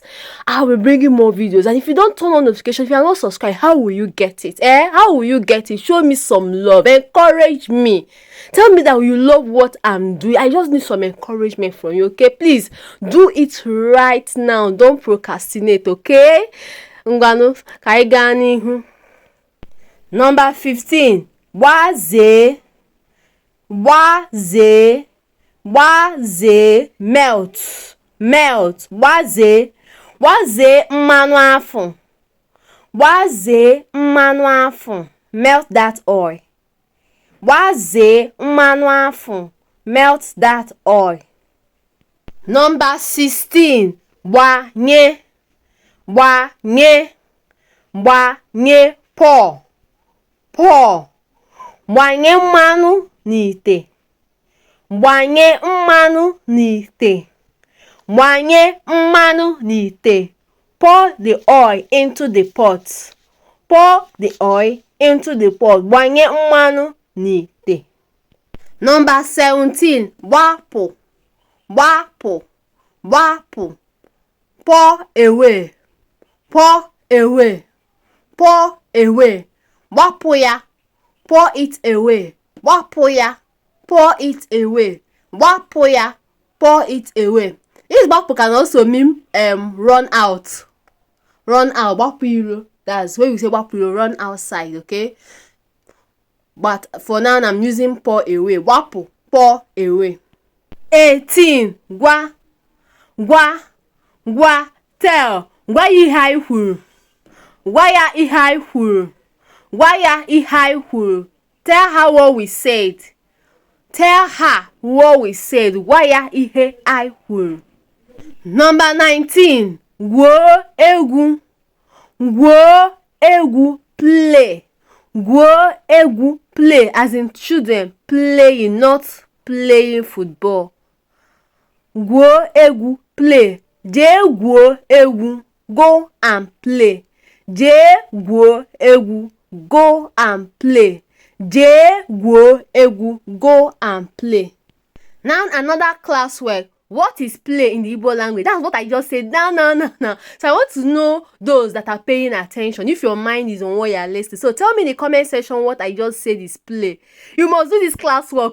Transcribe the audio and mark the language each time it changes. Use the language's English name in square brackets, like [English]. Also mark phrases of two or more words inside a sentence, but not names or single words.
[English] I'll be bringing more videos. And if you don't turn on notification, if you are not subscribed, how will you get it? How will you get it? Show me some love. Encourage me. Tell me that you love what I'm doing. I just need some encouragement from you, okay? Please do it right now. Don't procrastinate, okay? [Igbo] Ngwanu, kaigani. Number 15. Waze, melt, waze mmanụ afọ, [English] melt that oil, [Igbo] waze mmanụ afọ, [English] melt that oil. Number 16. [Igbo] Gbanye, pour, gbanye mmanụ n'ite, gbanye mmanụ n'ite, [English] pour the oil into the pot, [Igbo] gbanye mmanụ n'ite. Number 17. Gbapụ, [English] pour away, [Igbo] gbapụ ya, [English] pour it away, [Igbo] gbapụ ya, [English] pour it away, [Igbo] gbapụ ya, [English] pour it away. This gbapụ can also mean run out, [Igbo] gbapụ iro. [English] That's when we say [Igbo] gbapụ iro, [English] run outside, okay? But for now I'm using pour away. Gbapụ, pour away. 18. [Igbo] Gwa, tell, gwa ya ihe anyị kwuru, gwa ya ihe anyị kwuru, [English] tell her what we said, [Igbo] gwa ya ihe anyị kwuru. [English] Number 19. [Igbo] Gwuo egwu, [English] play, as in children playing, not playing football. [Igbo] Gwuo egwu, play. Jee gwuo egwu, [English] go and play. [Igbo] Jee gwuo egwu, [English] go and play. [Igbo] Jee gwuo egwu, [English] go and play. Now another class work. What is play in the Igbo language? That's what I just said. No. So I want to know those that are paying attention, if your mind is on what you're listening. So tell me in the comment section what I just said is play. You must do this class work.